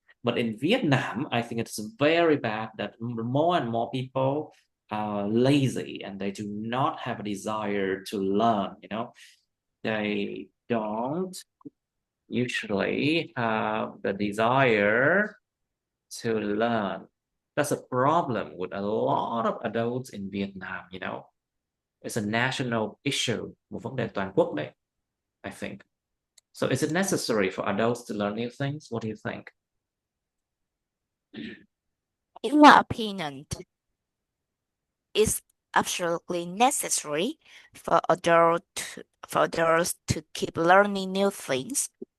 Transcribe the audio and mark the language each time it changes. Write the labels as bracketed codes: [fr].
[en] But in Vietnam, I think it's very bad that more and more people are lazy and they do not have a desire to learn. You know, they don't usually have the desire to learn. That's a problem with a lot of adults in Vietnam, you know. It's a national issue, [vi] một vấn đề toàn quốc đấy, [en] I think. So is it necessary for adults to learn new things? What do you think? In my opinion, it's absolutely necessary for adults to keep learning new things.